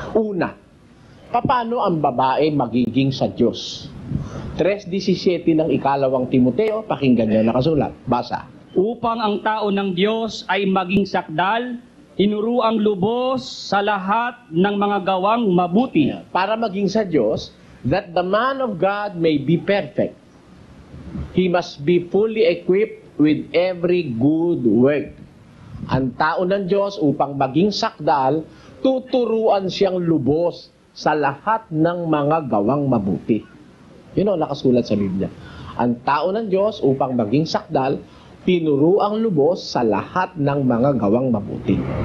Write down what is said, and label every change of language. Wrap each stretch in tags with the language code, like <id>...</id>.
<tl>Una, paano ang babae magiging sa Diyos? 3:17 ng ikalawang Timoteo, pakinggan nyo nakasulat. Basa. Upang ang tao ng Diyos ay maging sakdal, tinuruang lubos sa lahat ng mga gawang mabuti. Para maging sa Diyos,</tl> <en>that the man of God may be perfect. He must be fully equipped with every good work.</en> <tl>Ang tao ng Diyos upang maging sakdal, tuturuan siyang lubos sa lahat ng mga gawang mabuti. Yun ang nakasulat sa Biblia. Ang tao ng Diyos upang maging sakdal, tinuruang lubos sa lahat ng mga gawang mabuti.</tl>